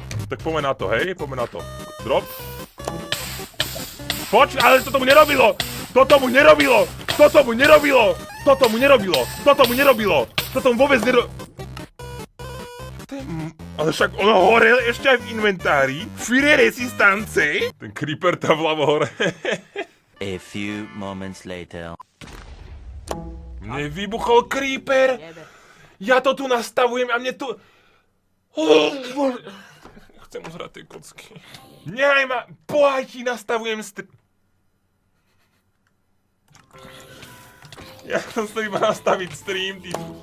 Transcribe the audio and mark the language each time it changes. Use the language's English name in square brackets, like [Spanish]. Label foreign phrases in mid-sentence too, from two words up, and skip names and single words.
[Slovak] Tak poďme na to, hej, poďme na to. Drop. Ale toto mu nerobilo! Toto mu vôbec nerobilo! Ale však ono horel ešte aj v inventári. [English] Fire resistance. [Slovak] Ten creeper tam vľavo hore. [English] A few moments later. [Slovak] Mne vybuchol creeper. Ja to tu nastavujem a mne tu... Chcem uzrať tie kocky. Nehaj ma, pohaj ti nastavujem Ja som sa iba nastaviť stream, ty...